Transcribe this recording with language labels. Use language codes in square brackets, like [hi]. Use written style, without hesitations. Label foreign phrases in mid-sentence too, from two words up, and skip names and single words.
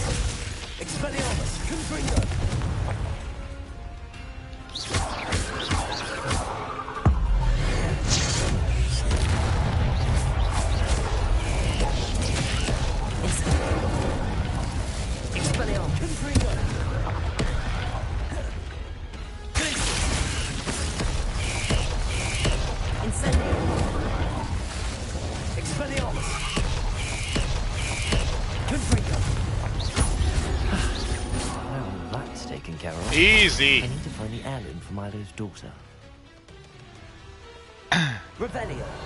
[en] Expelliarmus! Confringo! Expelliarmus! Confringo! Incendio! Expelliarmus! Confringo! Well, that's taken care of. Easy. I need to find the heirloom for Milo's daughter. Revelio!